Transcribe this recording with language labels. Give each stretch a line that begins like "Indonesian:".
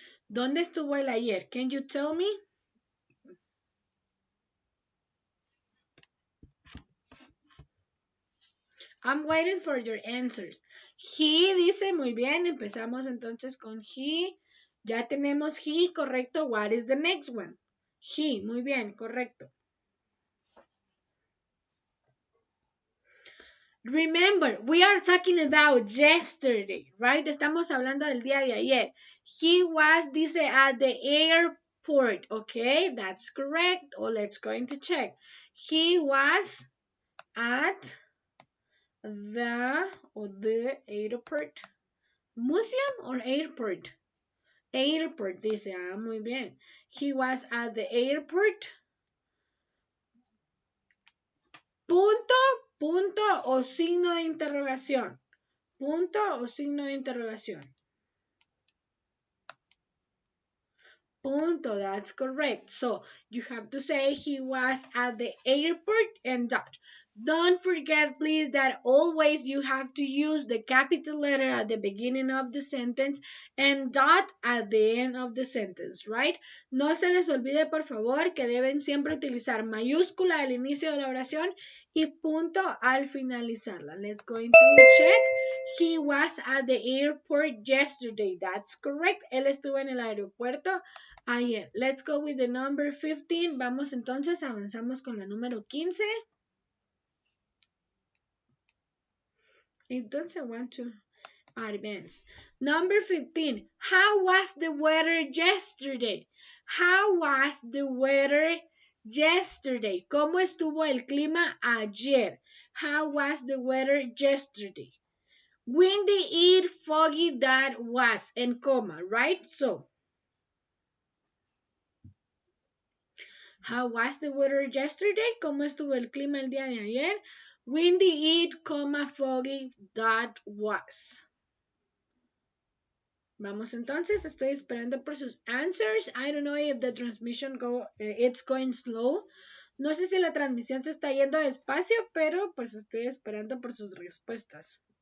Spanish: ¿Dónde estuvo él ayer?
English: Can you tell me? I'm waiting for your answers.
Spanish: He dice, muy bien, empezamos entonces con he. Ya tenemos he, correcto.
English: What is the next one?
Spanish: He, muy bien, correcto.
English: Remember, we are talking about yesterday, right?
Spanish: Estamos hablando del día de ayer.
English: He was, dice, at the airport. Okay, that's correct. Oh, let's go into check. He was at the airport. Museum or airport? Airport,
Spanish: dice, muy bien.
English: He was at the airport.
Spanish: Punto o signo de interrogación. Punto o signo de interrogación.
English: Punto, that's correct. So you have to say he was at the airport and dot. Don't forget, please, that always you have to use the capital letter at the beginning of the sentence and dot at the end of the sentence, right?
Spanish: No se les olvide, por favor, que deben siempre utilizar mayúscula al inicio de la oración y punto al finalizarla.
English: Let's go into check. He was at the airport yesterday. That's correct.
Spanish: Él estuvo en el aeropuerto ayer.
English: Let's go with the number 15.
Spanish: Vamos entonces, avanzamos con la número 15.
English: Entonces, I want to advance. Number 15. How was the weather yesterday? How was the weather yesterday?
Spanish: ¿Cómo estuvo el clima ayer?
English: How was the weather yesterday? Windy, foggy, that was, and comma, right? So, how was the weather yesterday?
Spanish: ¿Cómo estuvo el clima el día de ayer?
English: Windy, foggy, that was.
Spanish: Vamos entonces, estoy esperando por sus answers.
English: I don't know if the transmission it's going slow.
Spanish: No sé si la transmisión se está yendo despacio, pero pues estoy esperando por sus respuestas.